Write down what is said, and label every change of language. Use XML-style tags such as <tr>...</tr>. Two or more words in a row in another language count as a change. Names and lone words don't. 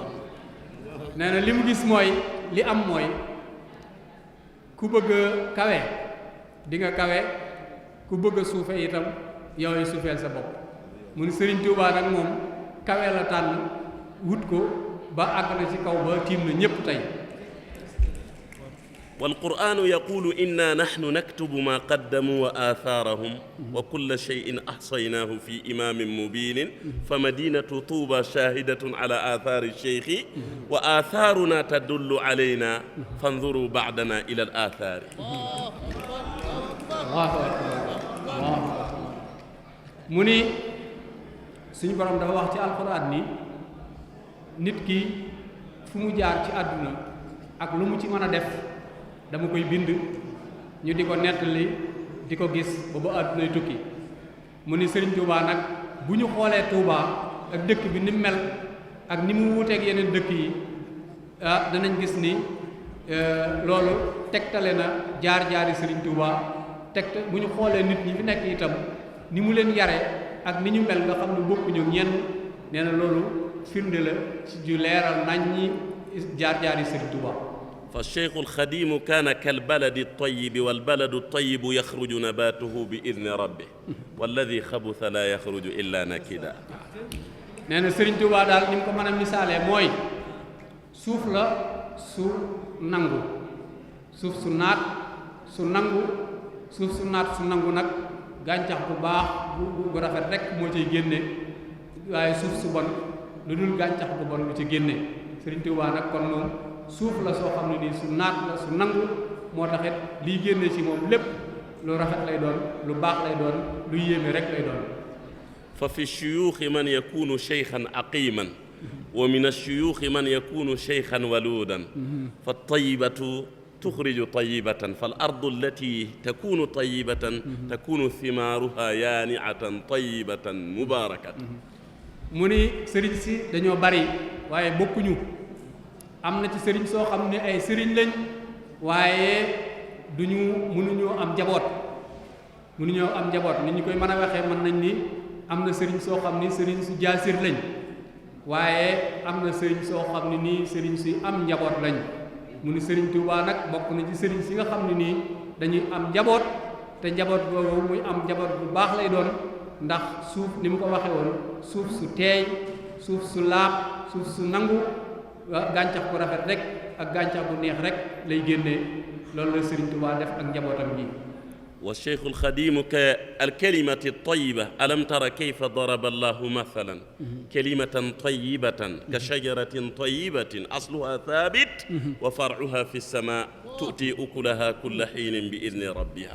<wo>nee na li mu gis mooy li am mooy ku bëgg a kawe di nga kawe ku bëgg a suufe itam yow yi suufeel sa bopp mu ni Sëriñ Tuubaa nag moom kawe la tànn wut ko ba àgg na ci kaw ba tiim na ñépp tey.</wo> <ar>والقرآن يقول إنا نحن نكتب ما قدموا وآثارهم وكل شيء أحصيناه في إمام مبين فمدينة طوبى شاهدة على آثار الشيخ وآثارنا تدل علينا فانظروا بعدنا إلى الآثار. الله أكبر الله أكبر.</ar> <wo>mu ni suñu borom dafa wax ci alxuraan ni nit ki fu mu jaar ci àdduna ak lu mu ci mën a def dama koy bind ñu di ko nettali di ko gis ba ba àddunay tukki mu ni Sëriñ Tuubaa nag bu ñu xoolee Tuubaa ak dëkk bi ni mel ak ni mu wuuteeg yeneen dëkk yi danañ gis ni loolu tegtale na jaar-jaari Sëriñ Tuubaa bu ñu xoolee nit ñi fi nekk itam ni mu leen yare ak ni ñu mel nga xam ne bokkuñu ñenn nee na loolu firnde la ci ju leeral nañ ñi jaar-jaari Sëriñ Tuubaa</wo> <ar>فالشيخ الخديم كان كالبلد الطيب والبلد الطيب يخرج نباته بإذن ربه والذي خبث لا يخرج إلا نكدا.</ar> <wo>nee na Sëriñ Tuubaa daal ni mu ko mën a misaalee mooy suuf la su nangu, suuf su naat su nangu, suuf su naat su nangu nag gàncax bu baax bu rafet rek moo ciy génne, waaye suuf su bon lu dul gàncax bu bon lu ci génne. Sëriñ Tuubaa nag kon moom suuf la soo xam ne nii su naat la su nangu, moo taxit liy génne ci moom lépp lu rafet lay doon, lu baax lay doon, lu yéeme rek lay doon.</wo> <ar>ففي الشيوخ من يكون شيخا عقيما ومن الشيوخ من يكون شيخا ولودا فالطيبة تخرج طيبة فالأرض التي تكون طيبة تكون ثمارها يانعة طيبة مباركة.</ar> <wo>mu ni sëriñ si dañoo bari waaye bokkuñu, am na ci sëriñ soo xam ne ay sëriñ lañ waaye mënuñoo am njaboot nit ñi koy mën a waxee mën nañ ni am na sëriñ soo xam ni sëriñ su jaasir lañ waaye am na sëriñ soo xam ne nii sëriñ si am njaboot lañ. mu ni Sëriñ Tuubaa nag bokk na ci sëriñ si nga xam ne nii dañuy am njaboot, te njaboot boobu muy am njaboot bu baax lay doon, ndax suuf ni mu ko waxee woon suuf su teey, suuf su laab, suuf su nangu, gàncax bu rafet rek ak gàncax bu neex rek lay génnee. loolu la Sëriñ Tuubaa def ak njabootam gi.</wo> <ar>والشيخ الخديم كالكلمة الطيبة ألم تر كيف ضرب الله مثلا كلمة طيبة كشجرة طيبة أصلها ثابت وفرعها في السماء تؤتي أكلها كل حين بإذن ربها.</ar>